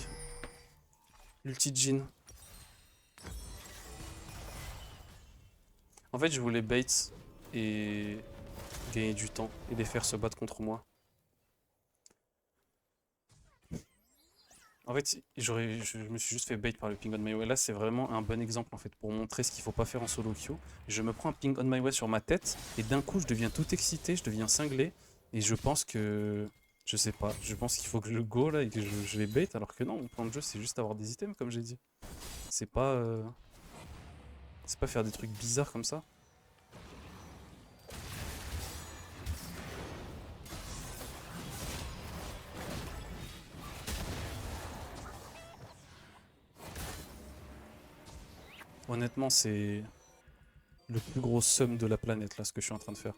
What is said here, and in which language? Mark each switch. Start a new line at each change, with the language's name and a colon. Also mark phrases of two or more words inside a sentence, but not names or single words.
French: L'ulti Jhin. En fait, je voulais bait et gagner du temps et les faire se battre contre moi. En fait, je me suis juste fait bait par le
English: ping on my way.
French: Là, c'est vraiment un bon exemple en fait pour montrer ce qu'il faut pas faire en
English: solo queue.
French: Je me prends un
English: ping on my way
French: sur ma tête et d'un coup, je deviens tout excité, je deviens cinglé et je pense que je sais pas, je pense qu'il faut que je go là et que je les bait alors que non, mon plan de jeu c'est juste avoir des items comme j'ai dit. C'est pas c'est pas faire des trucs bizarres comme ça. Honnêtement, c'est le plus gros sum de la planète là ce que je suis en train de faire.